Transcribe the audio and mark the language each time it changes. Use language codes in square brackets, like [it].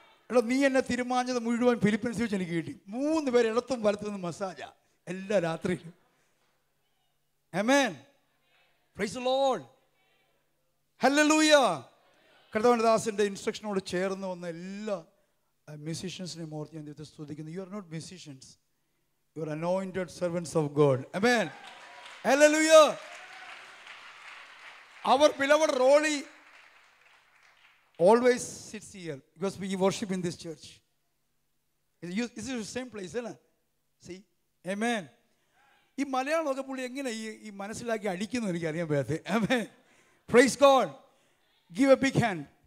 [ml] എടാ, നീ എന്നെ തീരുമാനിച്ചത് മുഴുവൻ ഫിലിപ്പീൻസ് വെച്ച് എനിക്ക് കിട്ടി. 3 പേര് ഇടത്തും വലത്തും നിന്ന് മസാജാ എല്ലാ രാത്രിയിലും. ആമേൻ. [en] Praise the lord. [ml] ഹല്ലേലൂയ. കർത്താവിന്റെ ദാസന്റെ ഇൻസ്ട്രക്ഷനോട് ചേർന്ന് വന്ന എല്ലാ മ്യൂസീഷ്യൻസിനെയും ഓർത്ത് ഞാൻ ദൈവത്തെ സ്തുതിക്കുന്നു. [en] You are not musicians, you are anointed servants of God. Amen. Hallelujah. Our beloved Rolly always sits here because we worship in this church. This is the same place, isn't it? See? Amen. [ml] ഈ മലയാളമൊക്കെ പുള്ളി എങ്ങനെ ഈ മനസ്സിലാക്കി അടിക്കുന്നു എനിക്ക് അറിയാൻ പറ്റാത്ത. Amen. [en] Praise God. Give a big hand.